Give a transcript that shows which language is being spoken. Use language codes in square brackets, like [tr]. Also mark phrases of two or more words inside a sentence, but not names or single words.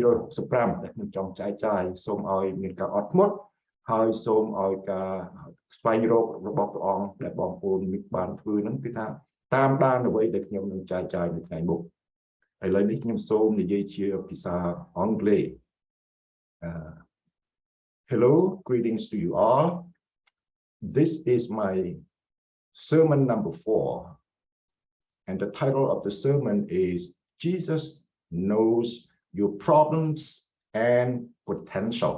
[km] 365 ដែលខ្ញុំចង់ចែកចាយសូមឲ្យមានការអត់ធ្មត់ហើយសូមឲ្យការស្វែងរករបស់ព្រះអង្គដែលបងប្អូនបានធ្វើហ្នឹងគឺថាតាមដានអ្វីដែលខ្ញុំនឹងចែកចាយនៅថ្ងៃមុខឥឡូវនេះខ្ញុំសូមនិយាយជាភាសាអង់គ្លេស [en] Hello, greetings to you all. This is my sermon number 4. And the title of the sermon is Jesus Knows Your Problems and Potential.